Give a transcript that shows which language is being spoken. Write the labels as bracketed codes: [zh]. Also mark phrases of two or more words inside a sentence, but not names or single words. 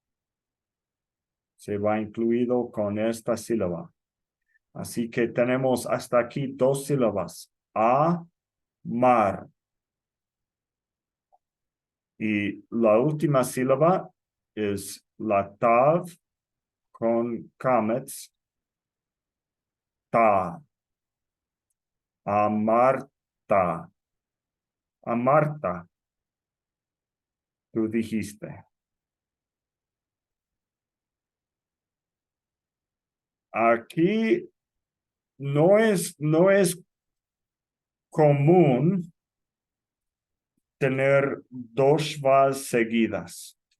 [es] Se va incluido con esta sílaba. Así que tenemos hasta aquí 2 sílabas. A, mar. Y la última sílaba es la tav con kamets. Ta. Amarta. Amarta. Tú dijiste. Aquí no es común tener 2 shvas seguidas.